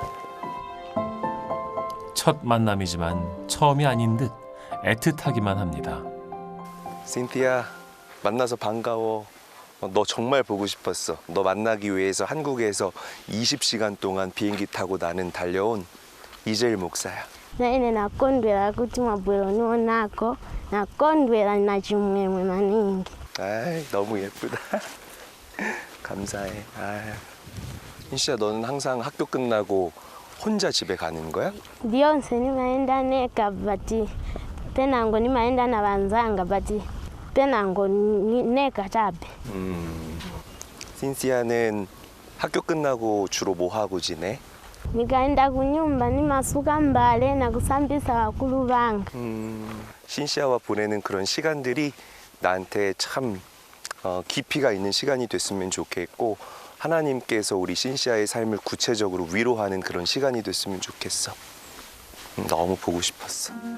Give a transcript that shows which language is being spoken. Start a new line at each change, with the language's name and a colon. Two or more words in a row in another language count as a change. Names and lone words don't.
Korean: 첫 만남이지만 처음이 아닌 듯 애틋하기만 합니다. 신티아, 만나서 반가워. 너 정말 보고 싶었어. 너 만나기 위해서 한국에서 20시간 동안 비행기 타고 나는 달려온 이재일 목사야.
Nyanja: naine nakondwera kuti mwabwera onionako nakondwera na chimwemwe maningi.
Korean: 아이, 너무 예쁘다. 감사해. 아유. 신씨야, 너는 항상 학교 끝나고 혼자 집에 가는 거야?
Nyanja: Ndiyonse nimaenda neka bati penango nimaenda na vanzanga bati penango neka chabe.
Korean: 신씨야는 학교 끝나고 주로 뭐 하고 지내?
Nyanja: Nikaenda kunyumba nimasuka mbale na kusambisa wakulu vanga.
Korean: 신씨야와 보내는 그런 시간들이 나한테 참 깊이가 있는 시간이 됐으면 좋겠고 하나님께서 우리 신씨야의 삶을 구체적으로 위로하는 그런 시간이 됐으면 좋겠어. 너무 보고 싶었어.